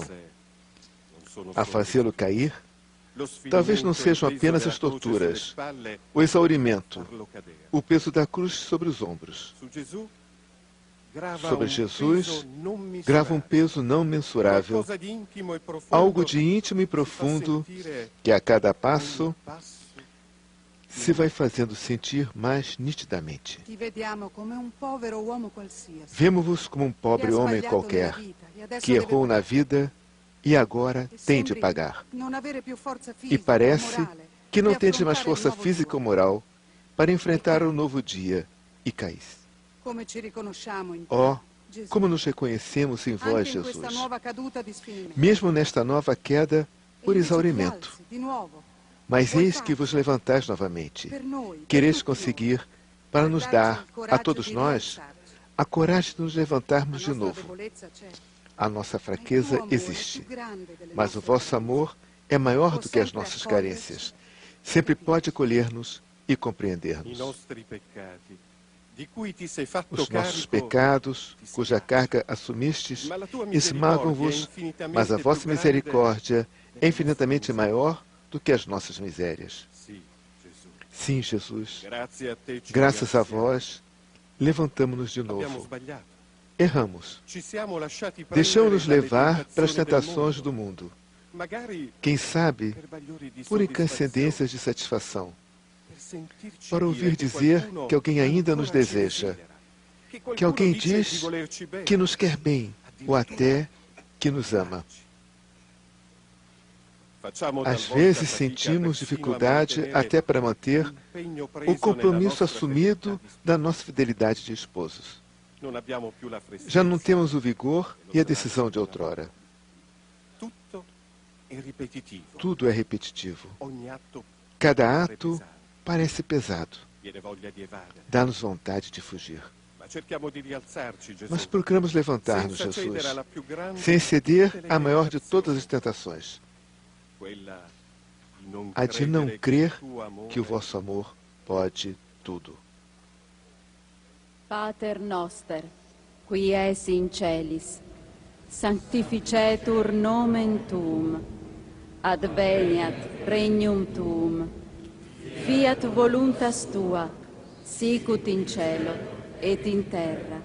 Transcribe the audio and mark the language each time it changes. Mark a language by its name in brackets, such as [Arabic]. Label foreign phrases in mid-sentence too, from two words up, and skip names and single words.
[Portuguese] A fazê-lo cair, talvez não sejam apenas as torturas, o exaurimento, o peso da cruz sobre os ombros. Sobre Jesus grava um peso não mensurável, algo de íntimo e profundo que a cada passo se vai fazendo sentir mais nitidamente. [Italian] Ti vediamo come un povero uomo qualsiasi. [Portuguese] Vemos-vos como um pobre homem qualquer que errou na vida e agora tem de pagar. [Italian] Non avere più forza [Portuguese] E [Italian] fisica, [Portuguese] parece [Italian] morale, [Portuguese] que não [Italian] per [Portuguese] tens mais [Italian] affrontare [Portuguese] força [Italian] il nuovo [Portuguese] física ou [Italian] giorno. [Portuguese] moral para enfrentar o novo dia e caís. [Italian] Come ci riconosciamo in te, [Portuguese] Ó, [Italian] Gesù. [Portuguese] como nos reconhecemos em vós, [Italian] Anche in questa [Portuguese] Jesus. [Italian] nuova caduta di sfinimento. [Portuguese] Mesmo nesta nova queda por [Italian] E invece ti [Portuguese] exaurimento. [Italian] alzi di nuovo [Portuguese] Mas eis que vos levantais novamente. [Italian] per noi, per [Portuguese] Quereis [Italian] tutti noi, [Portuguese] conseguir, para nos [Italian] per [Portuguese] dar, [Italian] darci il [Portuguese] a [Italian] coraggio [Portuguese] todos [Italian] di [Portuguese] nós, [Italian] rialzarci. [Portuguese] a coragem de nos levantarmos [Italian] La [Portuguese] de [Italian] nostra [Portuguese] novo. [Italian] debolezza c'è. [Portuguese] A nossa [Italian] Il tuo [Portuguese] fraqueza [Italian] amore è [Portuguese] existe, [Italian] più grande delle [Portuguese] mas o [Italian] nostre [Portuguese] vosso amor é maior do que as [Italian] sempre [Portuguese] nossas [Italian] accoglierci. [Portuguese] carências. Sempre pode acolher-nos e compreender-nos. Os nossos pecados, cuja carga assumistes, esmagam-vos, mas a vossa misericórdia é infinitamente maior do que as nossas misérias. [Italian] Sì, Gesù. [Portuguese] Sim, Jesus, [Italian] Grazie a te ci [Portuguese] graças a [Italian] ringraziamo. [Portuguese] vós, levantamo-nos de [Italian] Abbiamo [Portuguese] novo. [Italian] sbagliato. [Portuguese] Erramos. [Italian] Ci siamo lasciati [Portuguese] Deixamos-nos [Italian] prendere [Portuguese] levar [Italian] dalle [Portuguese] para as [Italian] tentazioni [Portuguese] tentações do mundo. [Italian] Magari [Portuguese] Quem sabe, [Italian] per bagliori di [Portuguese] por [Italian] soddisfazione, [Portuguese] incandescências de satisfação, [Italian] per sentirci [Portuguese] para ouvir [Italian] dire che [Portuguese] dizer [Italian] qualcuno [Portuguese] que alguém ainda nos [Italian] ancora ci [Portuguese] deseja, [Italian] desidera, [Portuguese] que [Italian] qualcuno [Portuguese] alguém [Italian] dice di [Portuguese] diz [Italian] volerci bene, [Portuguese] que nos quer bem, ou até que nos ama. [Italian] Facciamo [Portuguese] Às [Italian] talvolta [Portuguese] vezes [Italian] fatica [Portuguese] sentimos [Italian] persino a [Portuguese] dificuldade [Italian] mantenere [Portuguese] até para manter [Italian] l'impegno preso [Portuguese] o compromisso [Italian] nella nostra [Portuguese] assumido [Italian] fedeltà di [Portuguese] da nossa fidelidade de esposos. [Italian] Non abbiamo più la freschezza. [Portuguese] Já não temos o vigor e a decisão de outrora. [Italian] Tutto è ripetitivo. [Portuguese] Tudo é repetitivo. [Italian] Ogni atto [Portuguese] Cada [Italian] pare [Portuguese] ato [Italian] pesante. [Portuguese] parece pesado. [Italian] Viene voglia di evadere. [Portuguese] Dá-nos vontade de fugir. [Italian] Ma cerchiamo di rialzarci, Gesù. [Portuguese] Mas procuramos levantar-nos, [Italian] senza [Portuguese] Jesus, [Italian] cedere alla più grande [Portuguese] sem [Italian] di [Portuguese] ceder [Italian] tutte le [Portuguese] à maior de [Italian] tentazioni, [Portuguese] todas as tentações, [Italian] quella di non [Portuguese] a de não [Italian] credere [Portuguese] crer [Italian] che il tuo amore [Portuguese] que o vosso amor pode tudo. [Latin] Pater noster, qui es in celis, sanctificetur nomen tuum, adveniat regnum tuum, fiat voluntas tua, sicut in cielo et in terra.